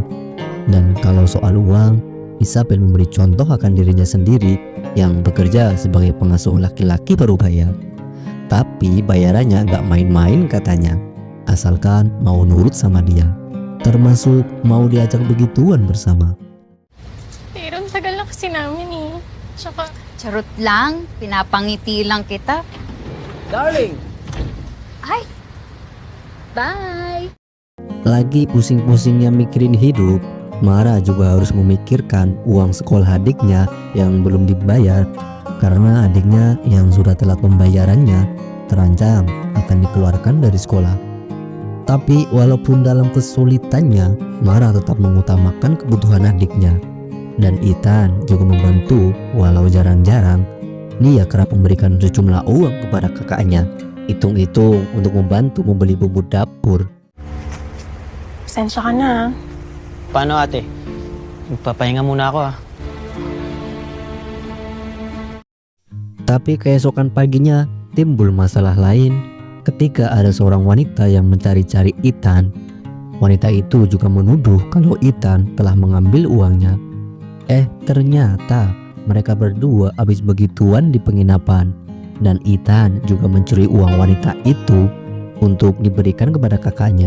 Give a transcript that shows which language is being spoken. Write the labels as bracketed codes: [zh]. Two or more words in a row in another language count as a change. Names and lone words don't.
[id] Dan kalau soal uang, Isabel memberi contoh akan dirinya sendiri yang bekerja sebagai pengasuh laki-laki parubaya. Tapi bayarannya gak main-main katanya, asalkan mau nurut sama dia, termasuk mau diajak begituan bersama. [tl] Pero ang tagal na kasi namin eh. Tsaka, Charot lang, pinapangiti lang kita. Darling, Ay! Bye! [id] Lagi pusing-pusingnya mikirin hidup, Mara juga harus memikirkan uang sekolah adiknya yang belum dibayar karena adiknya yang sudah telat pembayarannya terancam akan dikeluarkan dari sekolah. Tapi walaupun dalam kesulitannya, Mara tetap mengutamakan kebutuhan adiknya. Dan Ethan juga membantu walau jarang-jarang. Dia kerap memberikan sejumlah uang kepada kakaknya, hitung-hitung untuk membantu membeli bumbu dapur. [tl] pasensya ka na. Paano ate? Magpapahinga muna ako [id] Tapi keesokan paginya timbul masalah lain ketika ada seorang wanita yang mencari-cari Ethan. Wanita itu juga menuduh kalau Ethan telah mengambil uangnya. Ternyata mereka berdua habis begituan di penginapan, dan Ethan juga mencuri uang wanita itu untuk diberikan kepada kakaknya.